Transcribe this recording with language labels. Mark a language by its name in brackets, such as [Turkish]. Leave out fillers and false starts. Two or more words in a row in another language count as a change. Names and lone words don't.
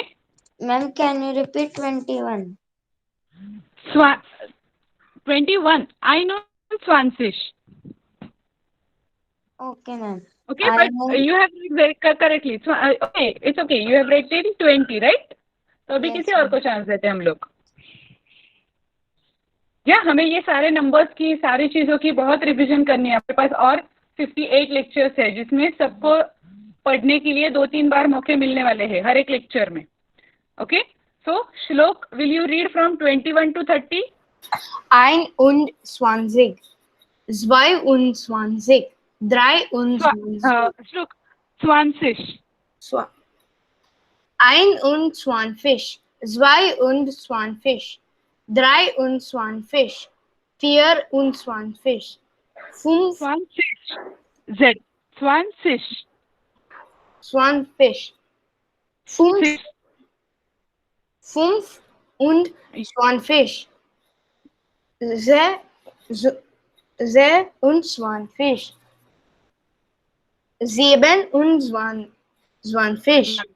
[English] Ma'am, can you repeat 21? 21. I know Swanfish. Okay, ma'am. Okay, I but know. you have read very correctly. So, okay, it's okay. You have rated 20, right? [Hindi] तो अभी [English] Yes, [Hindi] किसी और [English] ma'am. [Hindi] को चांस देते हैं हम लोग. या हमें ये सारे नंबर्स की सारी चीजों की बहुत रिवीजन करनी है. आपके पास और 58 लेक्चर्स है जिसमें सबको पढ़ने के लिए 2-3 बार मौके मिलने वाले हैं हर एक लेक्चर में. [English] Okay. So श्लोक, Will you read from 21 to 30? [German] Ein und zwanzig. Zwei und zwanzig. Drei und zwanzig. श्लोक, स्वांशिश. Ein und zwanzig. Zwei und zwanzig. Drei und zwanzig. Vier und zwanzig. Fünf. स्वांशिश. Z. स्वांशिश. Zwanzig. Fünf. Fünf und zwanzig. Sechs und zwanzig. Sieben und zwanzig.